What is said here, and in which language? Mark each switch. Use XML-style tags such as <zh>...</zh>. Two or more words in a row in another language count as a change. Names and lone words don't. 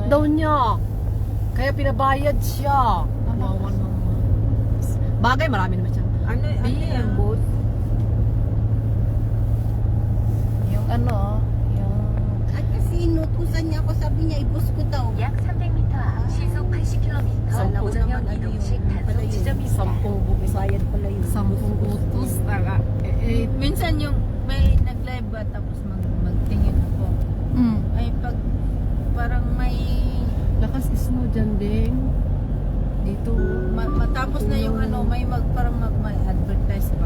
<en>Why?</en> <tl>daw niya. Kaya pinabayad siya. Kawawa naman. Bagay, marami naman siya. Ano yung boat? Yung ano, yung... At kasi inutusan niya ako, sabi niya, ibus ko daw.</tl> <ko>약 300m 앞 시속 80km 고정형 이동식 단속 지점입니다.</ko> <tl>Bayad pala yun. Sampung utos. Minsan yung may nag-live ba tapos magtingin ako. Ay pag parang may Lakas snow dyan din. Dito. matapos na yung ano, may parang mag-advertise ba.</tl>